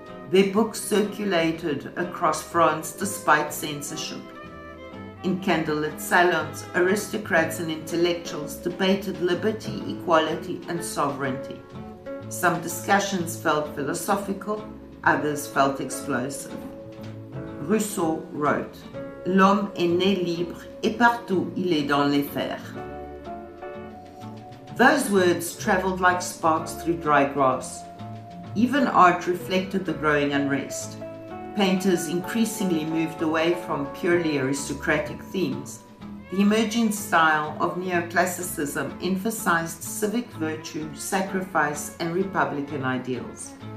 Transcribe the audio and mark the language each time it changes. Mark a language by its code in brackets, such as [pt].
[en] Their books circulated across France despite censorship. In candlelit salons, aristocrats and intellectuals debated liberty, equality, and sovereignty. Some discussions felt philosophical, others felt explosive. Rousseau wrote, [fr] "L'homme est né libre et partout il est dans les fers." [en] Those words traveled like sparks through dry grass. Even art reflected the growing unrest. Painters increasingly moved away from purely aristocratic themes. The emerging style of neoclassicism emphasized civic virtue, sacrifice, and republican ideals.